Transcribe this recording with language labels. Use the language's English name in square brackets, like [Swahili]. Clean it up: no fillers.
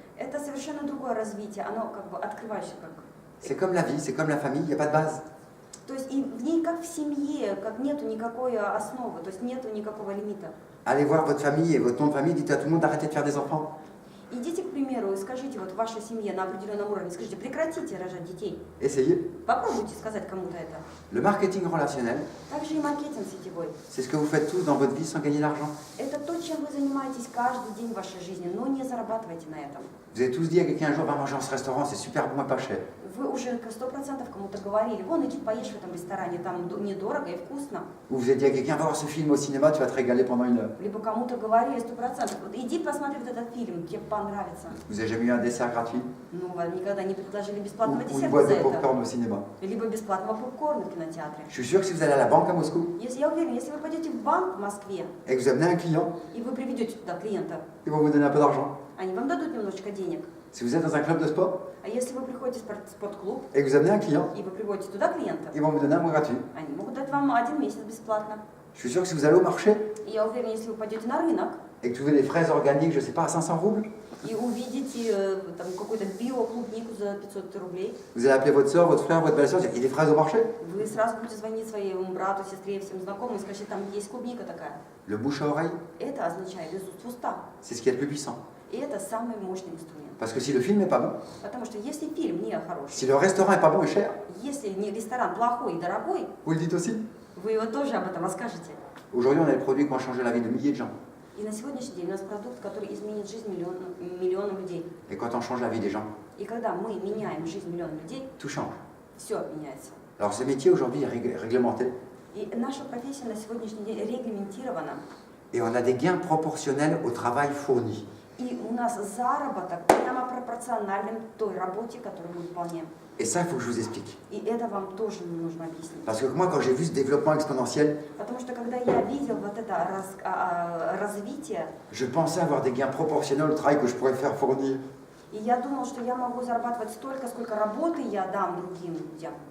[Russian] это совершенно другое развитие, оно как бы открывающее. [French] C'est comme la vie, c'est comme la famille, il n'y a pas de base. [Russian] То есть и в ней как в семье, как нету никакой основы, то есть нету никакого лимита. [French] Allez voir votre famille et votre nom de famille, dites à tout le monde d'arrêter de faire des enfants. [Russian] Идите, к примеру, и скажите вот в вашей семье на определенном уровне, скажите, прекратите рожать детей. [French] Essayez. [Russian] Попробуйте сказать кому-то это. [French] Le marketing relationnel, [Russian] Также и маркетинг сетевой. [French] c'est ce que vous faites tous dans votre vie sans gagner d'argent. [Russian] Это то, чем вы занимаетесь каждый день в вашей жизни, но не зарабатывайте на этом. [French] Vous avez tous dit à quelqu'un un jour, va manger dans ce restaurant, c'est super bon et pas cher. [Russian] Вы уже 100% кому-то говорили, вон иди поешь в этом ресторане, там недорого и вкусно. [French] Ou vous avez dit à quelqu'un, va voir ce film au cinéma, tu vas te régaler pendant 1 heure. [Russian] Либо кому-то говорили 100%, вот иди посмотри вот этот фильм, тебе понравится. [French] Vous avez jamais eu un dessert gratuit [Russian] Ну, вам никогда не предложили [French] ou, [Russian] бесплатного [French] ou une [Russian] десерта [French] boîte [Russian] за [French] de [Russian] это. [French] popcorn au cinéma. [Russian] Либо бесплатного попкорна в кинотеатре. [French] Je suis sûr que si vous allez à la banque à Moscou [Russian] Если я уверена, если вы пойдете в банк в Москве, [French] et que vous amenez un client, [Russian] и вы приведете туда клиента, [French] ils vont vous donner un peu d'argent. [Russian] они вам дадут немножечко денег. [French] Si vous êtes dans un club de sport [Russian] А если вы приходите в спортклуб, [French] et que vous amenez un client, [Russian] и вы приводите туда клиента, [French] ils vont vous donner un mois gratuit. [Russian] они могут дать вам 1 месяц бесплатно. [French] Je suis sûr que si vous allez au marché [Russian] И я уверена, если вы пойдете на рынок [French] et que vous trouvez des fraises organiques, je sais pas, à 500 roubles, [Russian] и увидите там какую-то биоклубнику за 500 рублей, [French] vous allez appeler votre soeur, votre frère, votre belle-sœur, dire il y a des fraises au marché. [Russian] вы сразу будете звонить своему брату, сестре, всем знакомым и скажете, там есть клубника такая. [French] Le bouche à oreille, [Russian] Это означает из уст в уста. [French] c'est ce qui est le plus puissant. [Russian] И это самый мощный инструмент. [French] Parce que si le film n'est pas bon, [Russian] Потому что если фильм не [French] si le restaurant est pas bon et cher, [Russian] если не ресторан плохой и дорогой, [French] vous le dites aussi. [Russian] вы его тоже об этом расскажете. [French] Aujourd'hui, on a des produits qui ont changé la vie de milliers de gens. [Russian] И на сегодняшний день у нас продукт, который изменит жизнь миллионам людей. [French] Et quand on change la vie des gens, [Russian] И когда мы меняем жизнь миллионов людей, [French] tout change. [Russian] все меняется. [French] Alors ce métier aujourd'hui est réglementé [Russian] И наша профессия на сегодняшний день регламентирована. [French] et on a des gains proportionnels au travail fourni. [Russian] И у нас заработок прямо пропорционален той работе, которую мы выполняем. [French] Et ça, il faut que je vous explique. [Russian] И это вам тоже нужно объяснить. [French] Parce que moi, quand j'ai vu ce développement exponentiel, [Russian] Потому что когда я видел вот это развитие, [French] je pensais avoir des gains proportionnels au travail que je pourrais faire fournir. [Russian] и я думал, что я могу зарабатывать столько, сколько работы я дам другим людям.